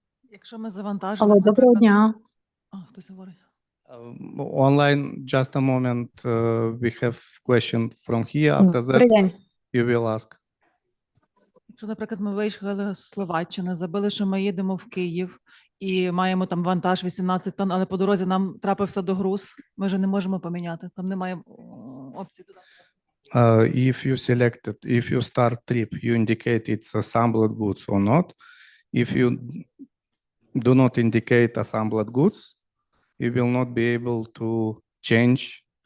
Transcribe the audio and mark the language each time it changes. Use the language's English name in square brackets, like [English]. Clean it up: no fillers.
[Ukrainian] Якщо ми завантажили, Алло, доброго дня. хтось говорить. [English] Online, just a moment. We have question from here. After that, [Ukrainian] Добрий день. [English] you will ask. [Ukrainian] Якщо, наприклад, ми виїхали з Словаччини, забили, що ми їдемо в Київ і маємо там вантаж 18 тонн, але по дорозі нам трапився догруз, ми вже не можемо поміняти, там немає опції туди. [English] If you selected, if you start trip, you indicate it's assembled goods or not. If you do not indicate assembled goods, you will not be able to change.